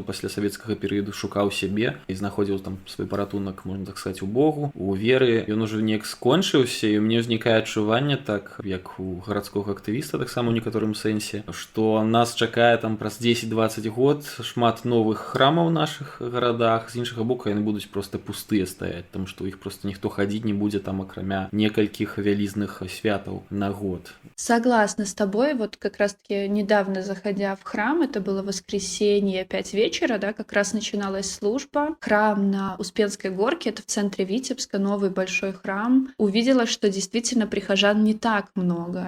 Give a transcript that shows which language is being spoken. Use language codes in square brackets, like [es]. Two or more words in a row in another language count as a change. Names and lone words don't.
[be] пасля савецкага перыяду шукаў сябе і знаходзіў там свой паратунак, можна так сказаць, у Богу, у веры, ён ужо неяк скончыўся, і ў мяне ўзнікае адчуванне, так як у гарадскога актывіста, таксама ў некаторым сэнсе, што нас чакае там праз 10-20 год шмат новых храмаў у нашых гарадах, з іншага боку яны будуць проста пустыя стаяць, таму што іх проста ніхто хадзіць не будзе там акрамя некалькіх вялізных святаў на год. [ru] Согласна с тобой, вот как раз-таки недавно заходя в храм, это было воскресенье, 5 вечера, да, как раз начиналась служба. Храм на Успенской горке, это в центре Витебска, новый большой храм. Увидела, что действительно прихожан не так много.